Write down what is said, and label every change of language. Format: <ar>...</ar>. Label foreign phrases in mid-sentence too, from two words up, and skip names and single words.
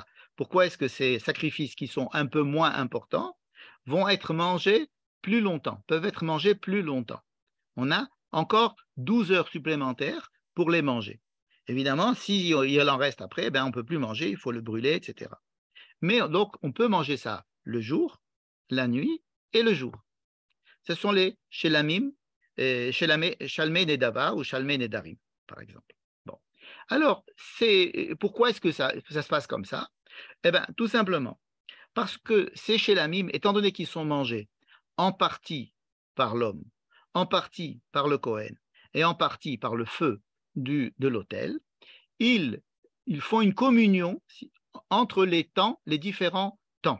<fr>Pourquoi est-ce que ces sacrifices qui sont un peu moins importants vont être mangés plus longtemps, peuvent être mangés plus longtemps? On a encore 12 heures supplémentaires pour les manger. Évidemment, s'il en reste après, on ne peut plus manger, il faut le brûler, etc. Mais donc, on peut manger ça le jour, la nuit et le jour. Ce sont les shelamim,</fr> <he>שלמי נדבה</he> <fr>ou</fr> <he>שלמי נדרים,</he> <fr>par exemple. Bon. Alors, pourquoi est-ce que ça se passe comme ça? Tout simplement, parce que ces shelamim, étant donné qu'ils sont mangés en partie par l'homme, en partie par le Kohen et en partie par le feu de l'autel, ils font une communion entre les temps, les différents temps.</fr>